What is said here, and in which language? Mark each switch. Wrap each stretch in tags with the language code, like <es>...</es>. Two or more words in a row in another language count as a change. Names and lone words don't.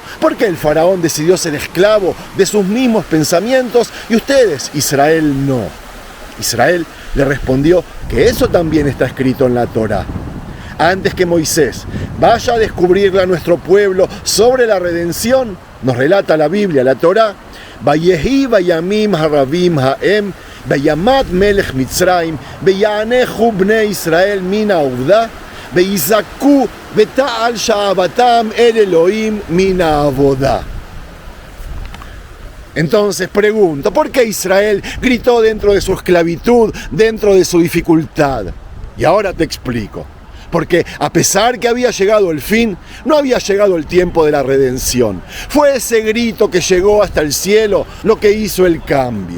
<es>¿Por qué el faraón decidió ser esclavo de sus mismos pensamientos y ustedes, Israel, no? Israel le respondió que eso también está escrito en la Torá. Antes que Moisés vaya a descubrirle a nuestro pueblo sobre la redención, nos relata la Biblia, la Torá,</es> <he>ויהי בימים הרבים ההם, וימת מלך מצרים, ויאנחו בני ישראל מן העבודה, ויזעקו ותעל שועתם אל אלהים מן העבודה.</he> <es>Entonces pregunto, ¿por qué Israel gritó dentro de su esclavitud, dentro de su dificultad? Y ahora te explico. Porque a pesar que había llegado el fin, no había llegado el tiempo de la redención. Fue ese grito que llegó hasta el cielo lo que hizo el cambio.</es>